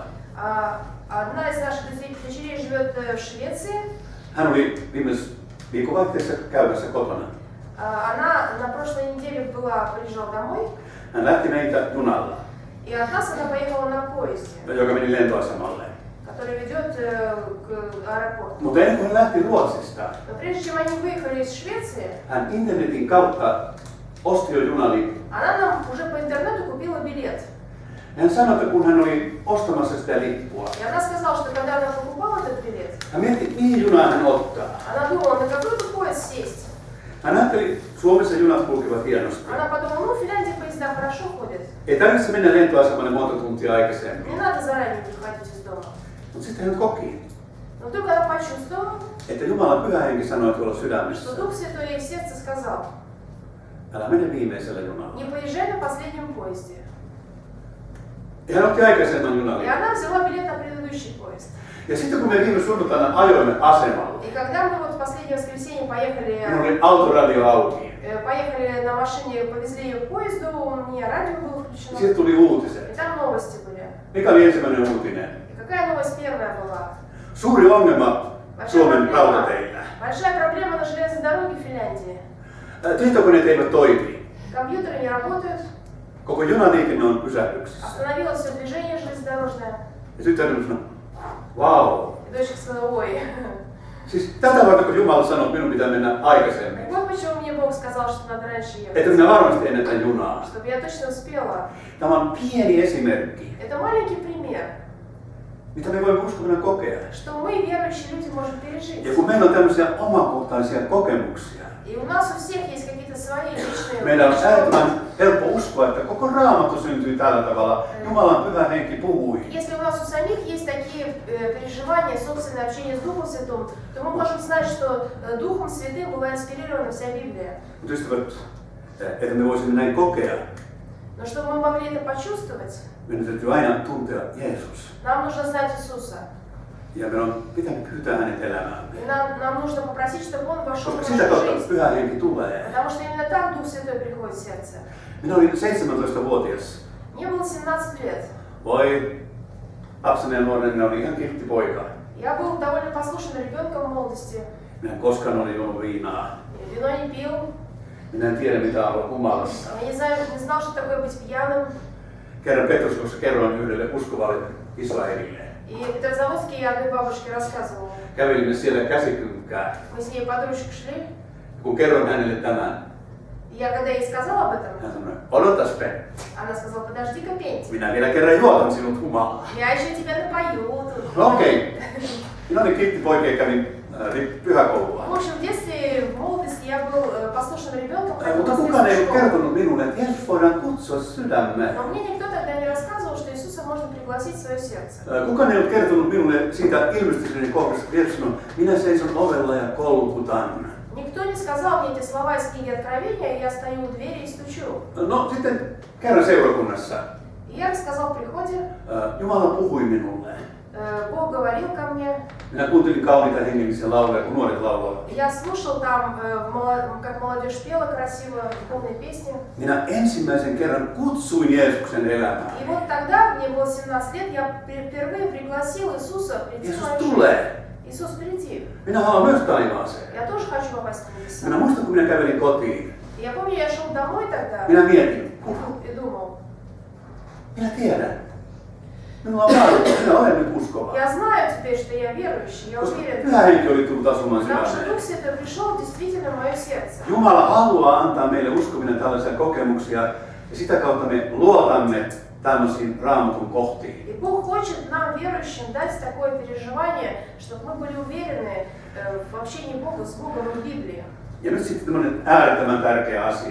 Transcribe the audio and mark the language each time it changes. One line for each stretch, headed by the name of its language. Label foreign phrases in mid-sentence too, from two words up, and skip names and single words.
Russian: Одна из наших дочерей живет в Швеции.
Finnish: Hän oli viime viikonvaihteessa käymässä kotona.
Russian: Она на прошлой неделе приезжала домой.
Finnish: Hän lähti meitä junalla,
Russian: И от нас она поехала на поезде,
Finnish: joka meni lentoasemalle.
Russian: который ведет к аэропорту.
Finnish: Mutta ennen kuin hän lähti Ruotsista,
Russian: Но прежде чем они выехали из Швеции,
Finnish: hän internetin kautta osti jo junalipun.
Russian: она нам уже по интернету купила билет.
Finnish: Hän sanoi, että kun hän oli ostamassa sitä lippua,
Russian: И она сказала, что когда она покупала этот билет,
Finnish: hän mietti, mihin junaan hän ottaa.
Russian: она думала, на какой бы поезд сесть.
Finnish: Hän ajatteli, Suomessa junat kulkevat hienosti.
Russian: Она подумала, ну в Финляндии поезда хорошо ходят.
Finnish: Ei tarvitse mennä lentoasemalle monta tuntia aikaisemmin.
Russian: Не надо заранее выходить из дома.
Finnish: Mutta sitten hän koki,
Russian: Но только она почувствовала,
Finnish: että Jumalan pyhä henki sanoi tuolla
Russian: что
Finnish: sydämessä,
Russian: Дух Святой ей в сердце сказал,
Finnish: älä mene viimeisellä junalla.
Russian: не поезжай на последнем поезде.
Finnish: Ja hän otti aikaisemman
Russian: И
Finnish: junaliikenteen.
Russian: она взяла билет на предыдущий поезд.
Finnish: Ja sitten kun me viime sunnuntaina ajoimme asemalle,
Russian: И когда мы вот в последнее воскресенье
Finnish: minun oli autoradio auki.
Russian: поехали на машине, повезли ее к поезду, у меня радио было включено.
Finnish: Sitten tuli uutiset.
Russian: И там новости были.
Finnish: Mikä oli ensimmäinen uutinen?
Russian: И какая новость первая была?
Finnish: Suuri ongelma Suomen rautateillä.
Russian: Большая проблема на железной дороге в Финляндии.
Finnish: Tietokoneet eivät toimi.
Russian: Компьютеры не работают,
Finnish: Koko junaliikenne on pysähdyksissä.
Russian: остановилось все движение железнодорожное.
Finnish: Ja tyttäreni sanoi, vau.
Russian: И дочка сказала, ой.
Finnish: Siis tätä varten, kun Jumala sanoi, että minun pitää mennä aikaisemmin.
Russian: Вот почему мне Бог сказал, что надо раньше
Finnish: Että
Russian: ехать.
Finnish: minä varmasti ennätän junaa.
Russian: Чтобы я точно успела.
Finnish: Tämä on pieni esimerkki,
Russian: Это маленький пример,
Finnish: mitä me voimme uskovana kokea.
Russian: что мы, верующие люди, можем пережить.
Finnish: Ja kun meillä on tämmöisiä omakohtaisia kokemuksia,
Russian: И у нас у всех есть какие-то свои личные
Finnish: meidän on äärettömän helppo uskoa, että koko Raamattu syntyi tällä tavalla. Jumalan pyhä henki puhui.
Russian: Если у нас у самих есть такие переживания, собственное общение с Духом Святым, то мы можем знать, что Духом Святым была инспирирована вся Библия.
Finnish: Mutta ystävät, että me voisimme näin kokea,
Russian: Но чтобы мы могли это почувствовать,
Finnish: meidän täytyy aina tuntea Jeesus.
Russian: нам нужно знать Иисуса.
Finnish: Ja meidän on pitänyt pyytää hänet elämäämme.
Russian: И нам нужно попросить, чтобы Он вошел
Finnish: Koska
Russian: в
Finnish: sitä
Russian: нашу
Finnish: kautta
Russian: жизнь.
Finnish: pyhä henki tulee.
Russian: Потому что именно так Дух Святой приходит в сердце.
Finnish: Minä olin 17-vuotias.
Russian: Мне было 17 лет.
Finnish: Voi, lapsena ja nuorena oli ihan kiltti poika.
Russian: Я был довольно послушным ребенком в молодости.
Finnish: Minä en koskaan ole juonut viinaa.
Russian: Вино не пил.
Finnish: Minä en tiedä mitä on olla humalassa.
Russian: Я не знал, что такое быть пьяным.
Finnish: Kerran Petroskossa kerroin yhdelle uskovalle Israelille.
Russian: И в Петрозаводске я одной бабушке рассказывала.
Finnish: Kävelimme siellä käsikynkkää.
Russian: Мы с ней под ручку шли.
Finnish: Kun kerroin hänelle tämän,
Russian: И я когда ей сказала об этом,
Finnish: hän sanoi, odotas Pe,
Russian: она сказала, подожди-ка, Петь,
Finnish: minä vielä kerran juotan sinut humalaa.
Russian: я еще тебя напою.
Finnish: No okei. Minä olin kiltti poika ja kävin pyhäkoulua.
Russian: В общем, в детстве, в молодости я был послушным ребенком,
Finnish: Mutta kukaan ei ole kertonut minulle, että Jeesus voidaan kutsua sydämeen.
Russian: Но мне никто тогда не рассказывал, что Иисуса можно пригласить в свое сердце.
Finnish: Kukaan ei ole kertonut minulle siitä ilmestyksen kohdasta, kun Jeesus sanoi, minä seison ovella ja kolkutan.
Russian: Никто не сказал мне эти слова из книги Откровения, и я стою у двери и стучу.
Finnish: No sitten kerran seurakunnassa
Russian: И я рассказал в приходе,
Finnish: Jumala puhui minulle.
Russian: Бог говорил ко мне.
Finnish: Minä kuuntelin kauniita hengellisiä lauluja, kun nuoret lauloivat.
Russian: Я слушал там, как молодежь пела красиво, духовные песни.
Finnish: Minä ensimmäisen kerran kutsuin Jeesuksen elämään.
Russian: И вот тогда, мне было 17 лет, я впервые пригласил Иисуса прийти в
Finnish: Jeesus
Russian: мою жизнь.
Finnish: tulee.
Russian: Иисус, приди.
Finnish: Minä haluan myös taivaaseen.
Russian: Я тоже хочу попасть в небеса.
Finnish: Minä muistan, kun minä kävelin kotiin.
Russian: И я помню, я шел домой тогда
Finnish: Minä mietin,
Russian: и думал,
Finnish: minä tiedän. Minulla on vaadittu, minä olen nyt uskova.
Russian: я знаю теперь, что я верующий, я
Finnish: Koska
Russian: уверен.
Finnish: Pyhä Henki oli tullut asumaan
Russian: Потому что
Finnish: sydämeen.
Russian: Дух Святой пришел действительно в мое сердце.
Finnish: Jumala haluaa antaa meille uskominen tällaisia kokemuksia ja sitä kautta me luotamme tämmöisiin Raamatun kohtiin.
Russian: И Бог хочет нам, верующим, дать такое переживание, чтобы мы были уверены в общении Бога с Богом и в Библии.
Finnish: Ja nyt sitten tämmöinen äärettömän tärkeä asia.